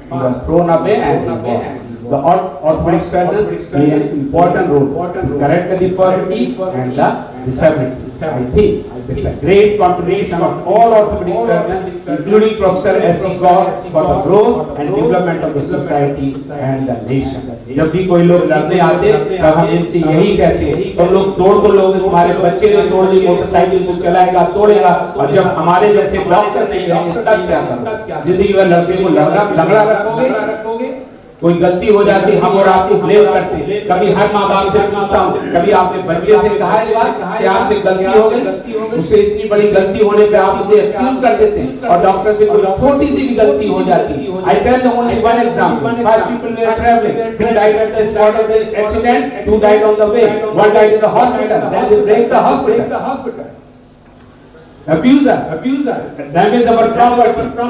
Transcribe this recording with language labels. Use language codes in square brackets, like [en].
[en] He was thrown away and born. The orthopedic surgeons play an important role to correct the deformity and the disability. I think it's a great contribution of all orthopedic surgeons, including Professor SC Gaur, for the growth and development of the society and the nation. [hi] जब भी कोई लोग लड़ने आते तब हम इनसे यही कहते हैं तुम लोग तोड़ दो लोग, तुम्हारे बच्चे ने तोड़ ली मोटरसाइकिल को चलाएगा तोड़ेगा, और जब हमारे जैसे डॉक्टर नहीं रहेंगे तब क्या करोगे? जिंदगी भर लड़के को लगड़ा रखोगे? कोई गलती हो जाती हम और आपको ब्लेम करते हैं। कभी हर माँ बाप से पूछता हूँ, कभी आपने बच्चे से कहा है बात कि आपसे गलती हो गई, उससे इतनी बड़ी गलती होने पे आप उसे एक्सक्यूज कर देते हैं, और डॉक्टर से कोई छोटी सी भी गलती हो जाती है। [en] I tell you only one example. 5 people were traveling. 2 died at the spot of the accident, 2 died on the way, 1 died in the hospital. Then they break the hospital. Abuse us, damage our property.